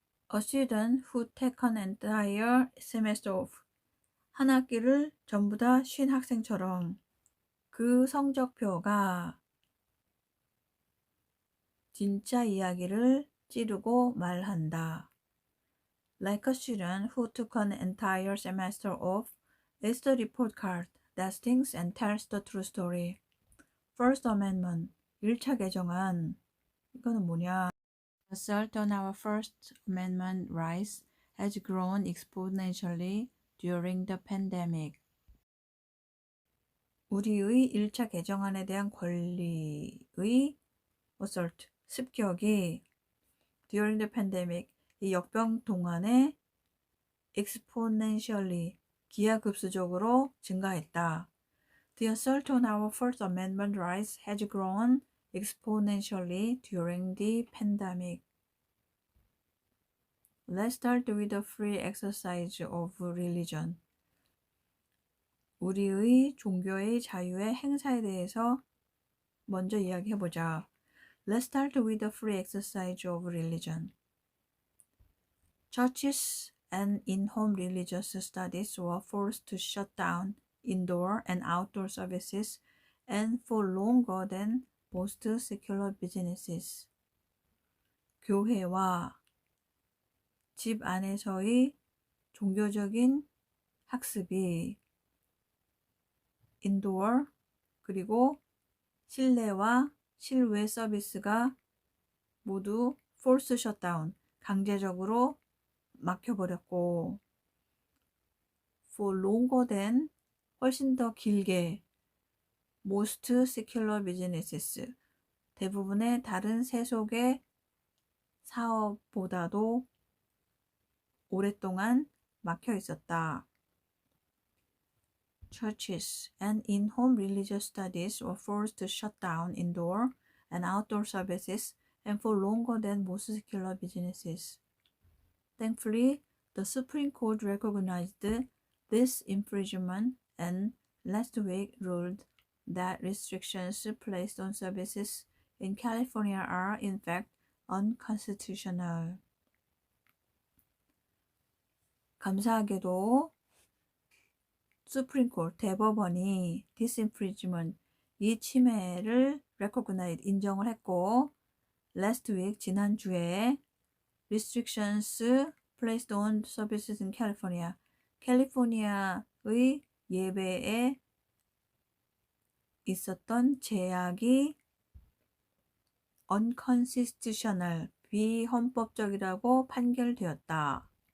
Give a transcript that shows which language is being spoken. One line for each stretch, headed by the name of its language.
English: A student who took an entire semester off,
Korean: 한 학기를 전부 다 쉰 학생처럼 그 성적표가 진짜 이야기를 찌르고 말한다.
English: Like a student who took an entire semester off, it's the report card that stings and tells the true story. First Amendment,
Korean: 1차 개정안. 이거는 뭐냐?
English: The assault on our First Amendment rights has grown exponentially during the pandemic.
Korean: 우리의 1차 개정안에 대한 권리의 assault, 습격이
English: during the pandemic,
Korean: 이 역병 동안에 exponentially, 기하급수적으로 증가했다.
English: The assault on our First Amendment rights has grown exponentially during the pandemic. Let's start with the free exercise of religion.
Korean: 우리의 종교의 자유의 행사에 대해서 먼저 이야기해보자.
English: Let's start with the free exercise of religion. Churches and in-home religious studies were forced to shut down indoor and outdoor services and for longer than most secular businesses.
Korean: 교회와 집 안에서의 종교적인 학습이 인도어 그리고 실내와 실외 서비스가 모두
English: forced shutdown,
Korean: 강제적으로 막혀버렸고
English: for longer than,
Korean: 훨씬 더 길게
English: most secular businesses,
Korean: 대부분의 다른 세속의 사업보다도 오랫동안 막혀 있었다.
English: Churches and in-home religious studies were forced to shut down indoor and outdoor services and for longer than most secular businesses. Thankfully, the Supreme Court recognized this infringement and last week ruled that restrictions placed on services in California are in fact unconstitutional.
Korean: 감사하게도 수프림 코트 대법원이 disinfringement 이 침해를 recognize 인정을 했고
English: last week
Korean: 지난주에
English: restrictions placed on services in California
Korean: 캘리포니아의 예배에 있었던 제약이 unconstitutional 비헌법적이라고 판결되었다.